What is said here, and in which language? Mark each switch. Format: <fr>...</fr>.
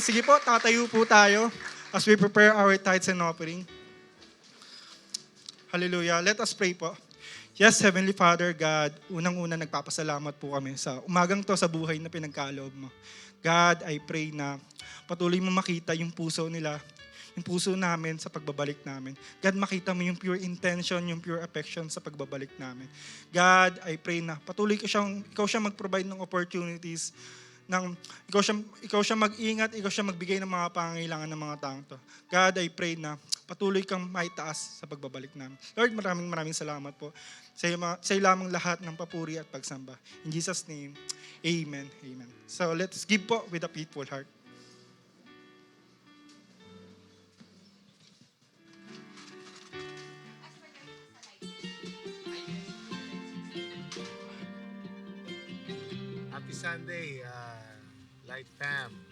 <tl>Sige po, tatayo po tayo</tl> <en>as we prepare our tithes and offering. Hallelujah. Let us pray po.</en> <tl>Yes, Heavenly Father, God, unang-una nagpapasalamat po kami sa umagang to sa buhay na pinagkaloob mo. God,</tl> <en>I pray</en> <tl>na patuloy mo makita yung puso nila, yung puso namin sa pagbabalik namin. God, makita mo yung pure intention, yung pure affection sa pagbabalik namin. God, I pray na patuloy ikaw siya mag-provide ng opportunities, ikaw siya mag-ingat, ikaw siya magbigay ng mga pangangailangan ng mga taong to. God, I pray na patuloy kang maitaas sa pagbabalik namin. Lord, maraming salamat po. Sa iyo lamang lahat ng papuri at pagsamba.</tl> <en>In Jesus' name, Amen. Amen. So let's give po with a faithful heart. Happy Sunday, Light Fam.</en>